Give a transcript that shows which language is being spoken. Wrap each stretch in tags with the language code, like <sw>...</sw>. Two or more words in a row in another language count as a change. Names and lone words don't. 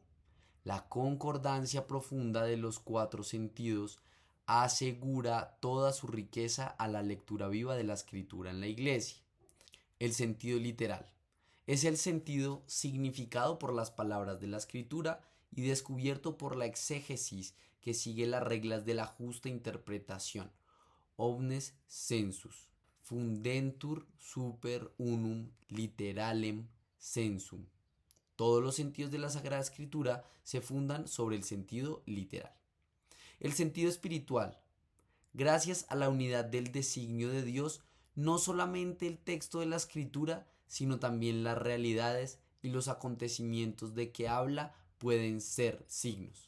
<es>La concordancia profunda de los cuatro sentidos asegura toda su riqueza a la lectura viva de la escritura en la iglesia. El sentido literal es el sentido significado por las palabras de la escritura y descubierto por la exégesis que sigue las reglas de la justa interpretación.</es> <la>Omnes sensus fundentur super unum literalem sensum.</la> <es>Todos los sentidos de la Sagrada Escritura se fundan sobre el sentido literal. El sentido espiritual. Gracias a la unidad del designio de Dios, no solamente el texto de la Escritura, sino también las realidades y los acontecimientos de que habla pueden ser signos.</es>